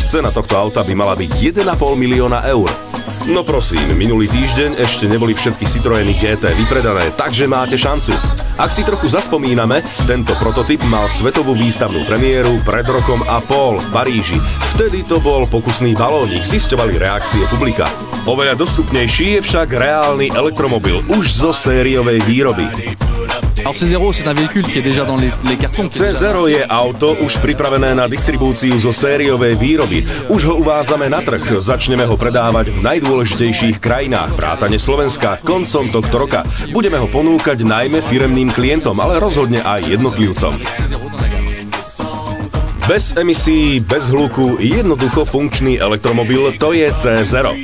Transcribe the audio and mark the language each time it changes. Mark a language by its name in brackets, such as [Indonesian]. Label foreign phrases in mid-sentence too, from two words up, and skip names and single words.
[Slovak] Cena tohto auta by mala byť 1,5 milióna eur. No prosím, minulý týždeň ešte neboli všetky Citroëny GT vypredané, takže máte šancu. Ak si trochu zaspomíname, tento prototyp mal svetovú výstavnú premiéru pred rokom a pol v Paríži. Vtedy to bol pokusný balónik, zisťovali reakcie publika. Oveľa dostupnejší je však reálny elektromobil už zo sériovej výroby. [French] Alors C0, c'est un véhicule qui est déjà dans les cartons. [Slovak] C0 je auto už pripravené na distribúciu zo sériovej výroby. Už ho uvádzame na trh, začneme ho predávať v najdôležitejších krajinách vrátane Slovenska koncom tohto roka. Budeme ho ponúkať najmä firemným klientom, ale rozhodne aj jednotlivcom. Bez emisí, bez hluku, jednoducho funkčný elektromobil, to je C0.